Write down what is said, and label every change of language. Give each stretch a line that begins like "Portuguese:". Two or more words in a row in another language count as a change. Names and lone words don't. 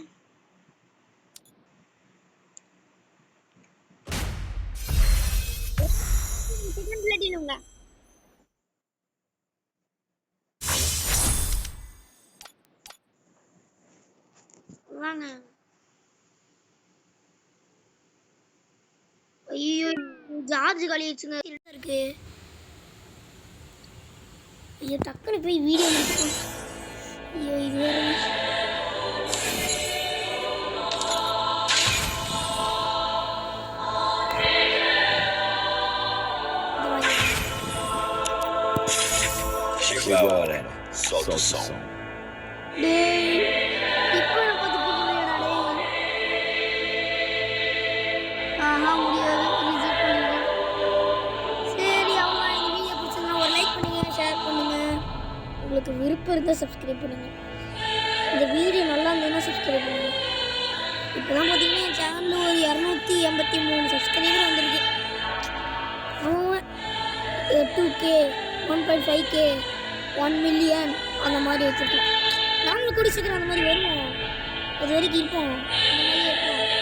Tamil: செகண்ட் பிளேட்டினுங்க வாங்க ஐயோ ஜார்ஜ் காலி ஆயிடுச்சுங்க இருக்கு ஐயோ டக்குன்னு போய் வீடியோ எடுக்கணும் ஐயோ இது வேற
Portuguese: Chegou a hora. Solta o som.
Tamil: டேய் இப்போ நான் பார்த்து போடுறேடா ஆஹா முடியாது ரிஜெக்ட் பண்ணிடுறேன் சரி அம்மா இந்த வீடியோ பிடிச்சிருந்தா ஒரு லைக் பண்ணுங்க ஷேர் பண்ணுங்க உங்களுக்கு விருப்பம் இருந்தால் சப்ஸ்கிரைப் பண்ணுங்க இந்த வீடியோ நல்லா இருந்ததுன்னா சப்ஸ்கிரைப் பண்ணுங்க இப்போதான் பார்த்தீங்கன்னா என் சேனலில் ஒரு 283 சப்ஸ்கிரைபர் வந்திருக்கு அவன் 2K 1.5K 1 மில்லியன் அந்த மாதிரி வச்சுருக்கேன் நாங்களும் கூட சீக்கிரம் அந்த மாதிரி வருவோம் அது வரைக்கும் இருப்போம் அந்த மாதிரி இருப்போம்